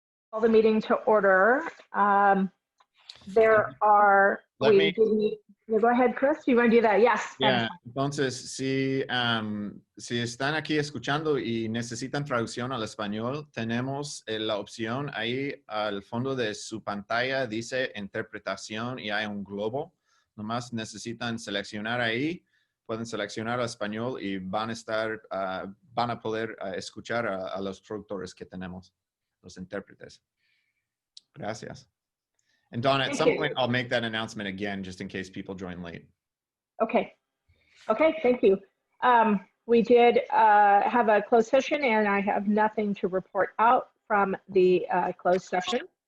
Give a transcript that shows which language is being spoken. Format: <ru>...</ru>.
<en>Call the meeting to order. There are, Let me, go ahead, Chris, you want to do that? Yes.</en> <es>yeah, entonces, si están aquí escuchando y necesitan traducción al español, tenemos la opción ahí al fondo de su pantalla, dice interpretación y hay un globo. Nomás necesitan seleccionar ahí, pueden seleccionar al español y van a poder escuchar a los traductores que tenemos, los intérpretes. Gracias.</es> <en>And Dawn, at some point, I'll make that announcement again, just in case people join late. Okay. Okay, thank you. We did have a closed session, and I have nothing to report out from the closed session.</en>